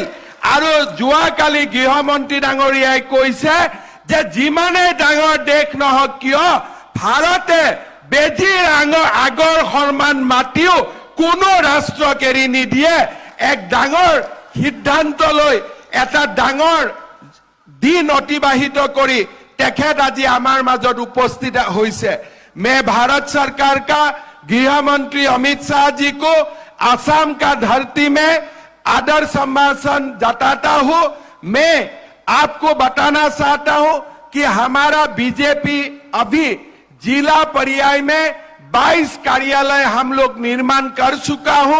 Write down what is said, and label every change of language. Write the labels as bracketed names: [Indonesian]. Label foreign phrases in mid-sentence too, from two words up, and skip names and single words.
[Assamese] আৰু যোৱাকালি গৃহমন্ত্ৰী ডাঙৰীয়াই কৈছে যে যিমানেই ডাঙৰ দেশ নহওক কিয় ভাৰতে বেজীৰ আগৰ সন্মান মাতিও কোনো ৰাষ্ট্ৰক এৰি নিদিয়ে। এক ডাঙৰ সিদ্ধান্ত লৈ এটা ডাঙৰ দিন অতিবাহিত কৰি তেখেত আজি আমাৰ মাজত উপস্থিত হৈছে। [Hindi] मैं भारत सरकार का गृह मंत्री अमित शाह जी को असम का धरती में आदर सम्मान जताता हूं। मैं आपको बताना चाहता हूं कि हमारा बीजेपी अभी जिला पर्याय में 22 कार्यालय हम लोग निर्माण कर चुका हूं।